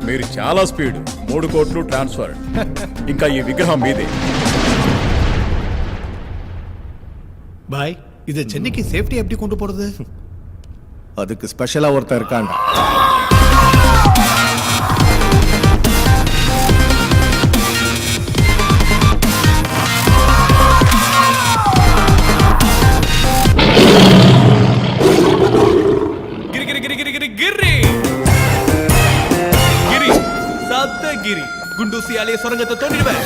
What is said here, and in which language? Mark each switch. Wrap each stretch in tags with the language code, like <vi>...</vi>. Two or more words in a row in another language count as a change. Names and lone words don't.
<te>చాలా స్పీడ్ 3 కోట్లు ట్రాన్స్ఫర్ ఇంకా ఈ విగ్రహం మీదే</te> <ta>பாய் இதை சென்னைக்கு சேஃப்டி எப்படி கொண்டு போறது? அதுக்கு ஸ்பெஷலா ஒருத்தர் இருக்காண்டா. గిరి గిరి గిరి గిరి గిరి గిరి గిరి சப்தகிரி குண்டூசியாலே சுரங்கத்தை தோண்டிடுவேன்.</ta>